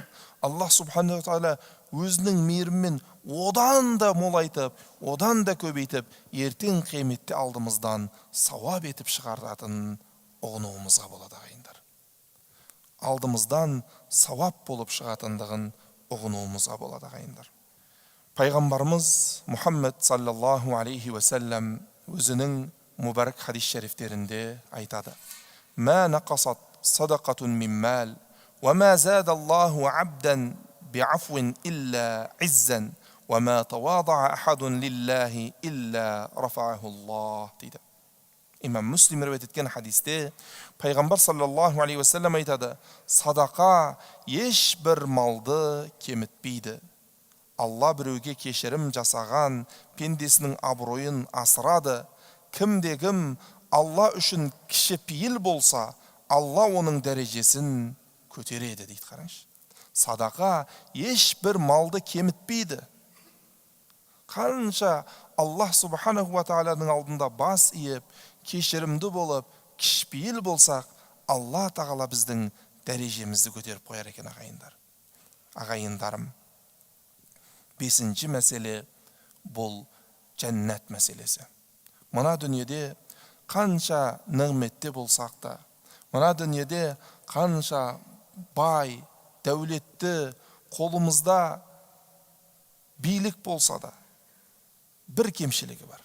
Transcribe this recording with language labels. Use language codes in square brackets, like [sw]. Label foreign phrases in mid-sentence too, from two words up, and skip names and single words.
[ar] الله سبحانه تعالى [kk] өзінің мейірімен одан да молайтып, одан да көбейтіп, ертең қияметте алдымыздан сауап етіп шығаратынын ұғынуымызға болады ағайындар. Алдымыздан сауап болып шығатындығын ұғынуымызға болады ағайындар. [ar] Пайғамбарымыз Мұхаммед صلى الله عليه وسلم [kk] өзінің мүбәрәк хадис шәрифтерінде айтады: [ar] "ما نقصت صدقة من مال، وما زاد الله عبدا بعفو إلا عزا، وما تواضع أحد لله إلا رفعه الله" дейді. [kk] Имам Муслим риwayat еткен хадисте пайғамбар [ar] صلى الله عليه وسلم [kk] айтады: "Садақа ешбір малды кемітпейді. Алла біреуге кешірім жасаған пендесінің абыройын асырады, кім Алла үшін кішіпейіл болса, Алла оның дәрежесін көтереді дейді. Қараңызшы. Садақа ешбір малды кемітпейді. Қанша [ar] الله سبحانه [kk] ва тағаланың алдында бас иіп, кешірімді болып, кішіпейіл болсақ, Алла тағала біздің дәрежемізді көтеріп қояр екен ағайындар. Ағайындарым, 5-ші мәселе бұл жәннат мәселесі. Мына дүниеде қанша нығметте болсақ та, мына дүниеде қанша бай, дәулетті, қолымызда билік болса да, бір кемшілігі бар.